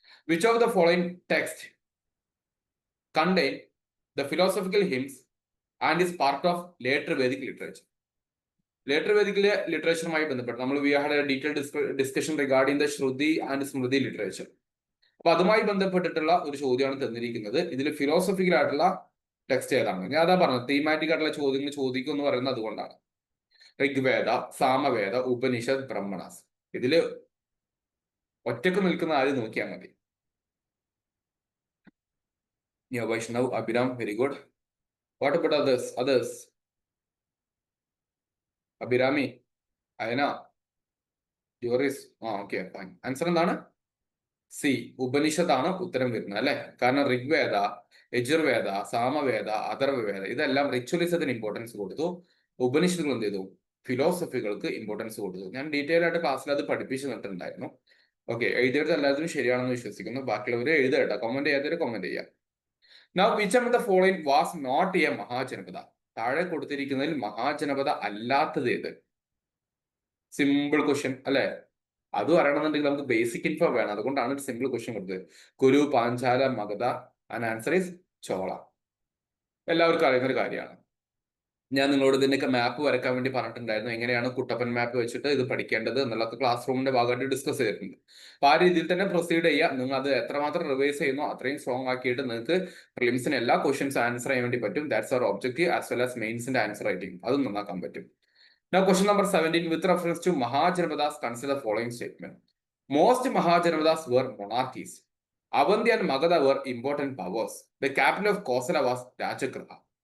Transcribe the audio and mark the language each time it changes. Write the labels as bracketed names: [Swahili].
[English] Which of the following text contain the philosophical hymns and is part of later Vedic literature? [Malayalam] Later Vedic ലിറ്ററേച്ചറുമായി ബന്ധപ്പെട്ട് നമ്മൾ [English] We had a detailed discussion regarding the Shruti and Smriti literature. [Malayalam] അപ്പൊ അതുമായി ബന്ധപ്പെട്ടിട്ടുള്ള ഒരു ചോദ്യമാണ് തന്നിരിക്കുന്നത്. ഇതിൽ philosophical ആയിട്ടുള്ള ടെക്സ്റ്റ് ഏതാണ്? ഞാൻ അതാ പറഞ്ഞത്, തീമാറ്റിക് ആയിട്ടുള്ള ചോദ്യങ്ങൾ ചോദിക്കും എന്ന് പറയുന്നത് അതുകൊണ്ടാണ്. ഋഗ്വേദ, സാമവേദ, ഉപനിഷത്ത്, ബ്രഹ്മണാസ്. ഇതില് ഒറ്റക്ക് നിൽക്കുന്ന ആദ്യം നോക്കിയാൽ മതി. Vaishnav, Abhiram, [English] Very good. What about others? [Malayalam] Abhirami, Ayana, Joris. Okay fine. Answer എന്താണ്? സി, ഉപനിഷത്താണ് ഉത്തരം വരുന്നത് അല്ലെ. കാരണം ഋഗ്വേദ, യജുർവേദ, സാമവേദ, അഥർവവേദ ഇതെല്ലാം റിച്വലിസത്തിന് ഇമ്പോർട്ടൻസ് കൊടുത്തു. ഉപനിഷത്തുകൾ എന്ത് ചെയ്തു? ഫിലോസഫികൾക്ക് ഇമ്പോർട്ടൻസ് കൊടുത്തു. ഞാൻ ഡീറ്റെയിൽ ആയിട്ട് ക്ലാസ്സിൽ അത് പഠിപ്പിച്ചു തന്നിട്ടുണ്ടായിരുന്നു. ഓക്കെ, എഴുതിയത് എല്ലാത്തിനും ശരിയാണെന്ന് വിശ്വസിക്കുന്നു. ബാക്കിയുള്ളവർ എഴുതേട്ടോ, കമന്റ് ചെയ്യാത്തവര് കമന്റ് ചെയ്യാം. [English] Now, which of the following was not a Mahajanapada? [Malayalam] താഴെ കൊടുത്തിരിക്കുന്നതിൽ മഹാജനപദ അല്ലാത്തത് ഏത്? സിമ്പിൾ ക്വസ്റ്റ്യൻ അല്ലെ. അത് അറിയണമെന്നുണ്ടെങ്കിൽ നമുക്ക് ബേസിക് ഇൻഫോ വേണം. അതുകൊണ്ടാണ് ഒരു സിമ്പിൾ ക്വസ്റ്റ്യൻ കൊടുത്തത്. കുരു, Panchala, Magadha. [English] And answer is Chola. [Malayalam] എല്ലാവർക്കും അറിയുന്ന ഒരു കാര്യമാണ്. ഞാൻ നിങ്ങളോട് ഇതിന്റെയൊക്കെ മാപ്പ് വരയ്ക്കാൻ വേണ്ടി പറഞ്ഞിട്ടുണ്ടായിരുന്നു. എങ്ങനെയാണ് കുട്ടപ്പൻ മാപ്പ് വെച്ചിട്ട് ഇത് പഠിക്കേണ്ടത് എന്നുള്ളത് ക്ലാസ് റൂമിന്റെ ഭാഗമായിട്ട് ഡിസ്കസ് ചെയ്തിട്ടുണ്ട്. അപ്പൊ ആ രീതിയിൽ തന്നെ പ്രൊസീഡ് ചെയ്യുക. നിങ്ങൾ അത് എത്രമാത്രം റിവൈസ് ചെയ്യുന്നോ അത്രയും സ്ട്രോങ് ആക്കിയിട്ട് നിങ്ങൾക്ക് പ്രിലിംസിന് എല്ലാ ക്വസ്റ്റ്യൻസ് ആൻസർ ചെയ്യാൻ വേണ്ടി പറ്റും. [English] That's our objective as well as മെയിൻസിന്റെ answer writing. [Malayalam] അതും നന്നാക്കാൻ പറ്റും. [English] Now question number 17. With reference to Mahajanapadas, consider the following statement. Most Mahajanapadas were monarchies. Avanti and Magadha were important powers. The capital of Kosala was Rajagriha.